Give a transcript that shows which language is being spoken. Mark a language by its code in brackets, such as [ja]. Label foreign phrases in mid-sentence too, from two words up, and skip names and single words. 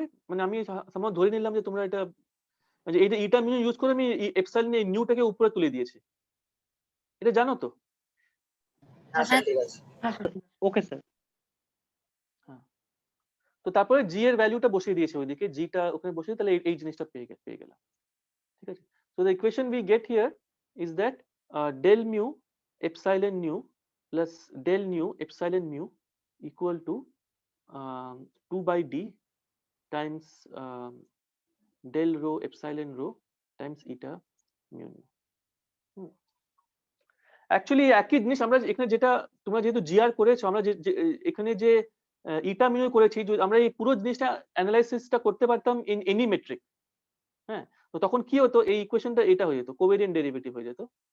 [bn] মানে আমি সামহাও ধরে নিলাম যে তোমরা এটা যে এটা মিনিউ ইউজ করে আমি এপসাইলন এই নিউটাকে উপরে তুলে দিয়েছি, এটা জানো তো? হ্যাঁ স্যার ঠিক আছে। হ্যাঁ স্যার ওকে স্যার। তো তারপরে জি এর ভ্যালুটা বসিয়ে দিয়েছে ওইদিকে, জিটা ওখানে বসিয়ে তাহলে এই জিনিসটা পেয়ে গেলাম। ঠিক আছে, [en] so the equation we get here is that del mu epsilon nu plus del nu epsilon mu equal to 2 by d times del rho epsilon rho times eta mu nu। [bn] অ্যাকচুয়ালি একই জিনিস আমরা এখানে যেটা তোমরা যেহেতু জিআর করেছো, আমরা এখানে যে ইটা মিউ করেছি, আমরা এই পুরো জিনিসটা অ্যানালাইসিসটা করতে পারতাম [en] in any metric. [bn] হ্যাঁ, তো তখন কি হতো, এই ইকুয়েশনটা এটা হয়ে যেত, [en] covariant derivative [bn] হয়ে যেত।